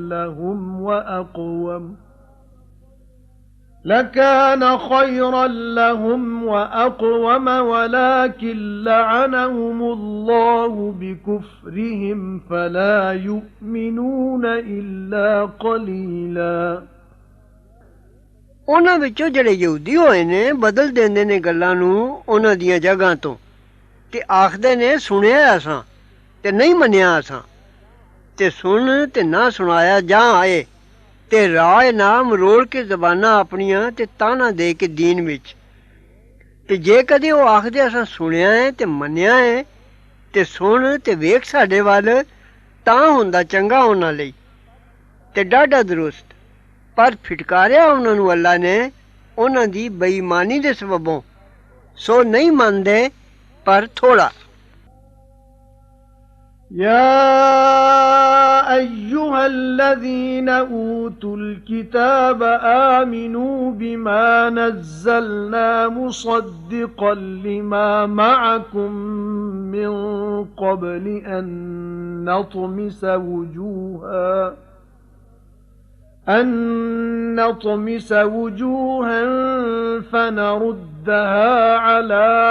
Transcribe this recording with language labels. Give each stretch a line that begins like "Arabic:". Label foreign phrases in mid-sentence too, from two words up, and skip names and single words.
Arabic: لهم وأقوم ولكن لعنهم الله بكفرهم فلا يؤمنون إلا قليلا।
Punjabi: ਉਹਨਾਂ ਵਿੱਚੋਂ ਜਿਹੜੇ ਯਹੂਦੀ ਹੋਏ ਨੇ ਬਦਲ ਦਿੰਦੇ ਨੇ ਗੱਲਾਂ ਨੂੰ ਉਹਨਾਂ ਦੀਆਂ ਜਗ੍ਹਾ ਤੋਂ ਤੇ ਆਖਦੇ ਨੇ ਸੁਣਿਆ ਅਸਾਂ ਤੇ ਨਹੀਂ ਮੰਨਿਆ ਅਸਾਂ ਤੇ ਸੁਣ ਤੇ ਨਾ ਸੁਣਾਇਆ ਜਾਂ ਆਏ ਤੇ ਰਾਹ ਨਾ ਮਰੋੜ ਕੇ ਜ਼ਬਾਨਾਂ ਆਪਣੀਆਂ ਤੇ ਤਾਨਾ ਦੇ ਕੇ ਦੀਨ ਵਿੱਚ। ਤੇ ਜੇ ਕਦੇ ਉਹ ਆਖਦੇ ਅਸਾਂ ਸੁਣਿਆ ਹੈ ਤੇ ਮੰਨਿਆ ਹੈ ਤੇ ਸੁਣ ਤੇ ਵੇਖ ਸਾਡੇ ਵੱਲ ਤਾਂ ਹੁੰਦਾ ਚੰਗਾ ਉਹਨਾਂ ਲਈ ਤੇ ਡਾਢਾ ਦਰੁਸਤ। ਪਰ ਫਿਟਕਾਰਿਆ ਉਨ੍ਹਾਂ ਨੇ ਅੱਲਾਹ ਨੇ ਉਨ੍ਹਾਂ ਦੀ ਬੇਈਮਾਨੀ ਦੇ ਸਬਬੋਂ ਸੋ ਨਹੀਂ ਮੰਨਦੇ ਪਰ ਥੋੜ੍ਹਾ।
Arabic: يا أيها الذين أوتوا الكتاب آمنوا بما نزلنا مصدقا لما معكم من قبل أن نطمس وجوها فنردها على